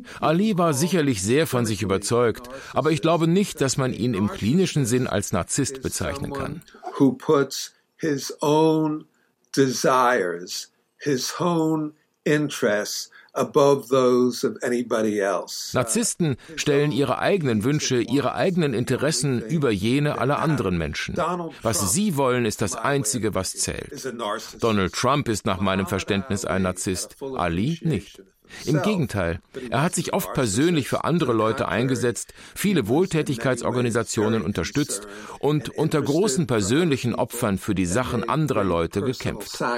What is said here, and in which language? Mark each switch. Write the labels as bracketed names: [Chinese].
[German] Ali war sicherlich sehr von sich überzeugt, aber ich glaube nicht, dass man ihn im klinischen Sinn als Narzisst bezeichnen kann. [English] Who puts his own desires, his own interests above those of anybody else. [German] Narzissten stellen ihre eigenen Wünsche, ihre eigenen Interessen über jene aller anderen Menschen. Was sie wollen, ist das Einzige, was zählt. Donald Trump ist nach meinem Verständnis ein Narzisst, Ali nicht. Im Gegenteil, er hat sich oft persönlich für andere Leute eingesetzt, viele Wohltätigkeitsorganisationen unterstützt und unter großen persönlichen Opfern für die Sachen anderer Leute gekämpft.